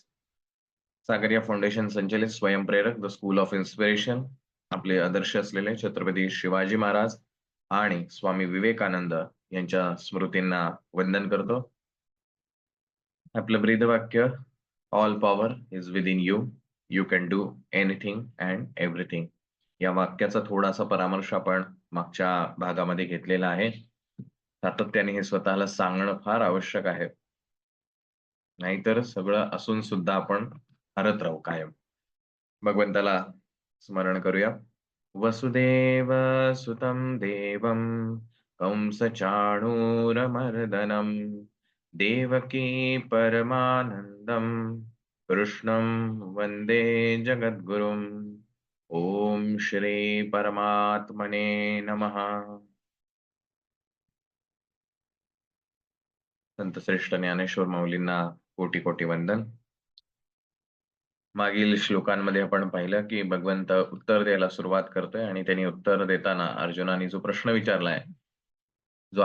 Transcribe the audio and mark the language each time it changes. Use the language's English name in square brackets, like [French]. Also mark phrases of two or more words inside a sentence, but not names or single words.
[Marathi] सागरिया फाउंडेशन संचलित स्वयंप्रेरक द स्कूल ऑफ इन्स्पिरेशन आपले आदर्श असलेले छत्रपती शिवाजी महाराज आणि स्वामी विवेकानंद यांच्या स्मृतींना वंदन करतो. आपलं ब्रीदवाक्य [English] All power is within you, you can do anything and everything. [Marathi] या वाक्याचा थोडासा परामर्श आपण मागच्या भागामध्ये घेतलेला आहे. सातत्याने हे स्वतःला सांगणं फार आवश्यक आहे, नाहीतर सगळं असून सुद्धा आपण हरत राहू कायम. भगवंताला स्मरण करूया. [Sanskrit] वसुदेव सुतं देवं कंसचाणूरमर्दनम् देवकी परमानंदम कृष्णं वंदे जगद्गुरुम्. ओम श्री परमात्मने नमः. [Marathi] संत श्रेष्ठ ज्ञानेश्वर माऊलींना कोटी कोटी वंदन. मागील श्लोकांमध्ये आपण पाहिलं की भगवंत उत्तर द्यायला सुरुवात करतोय आणि त्यांनी उत्तर देताना अर्जुनाने जो प्रश्न विचारलाय, जो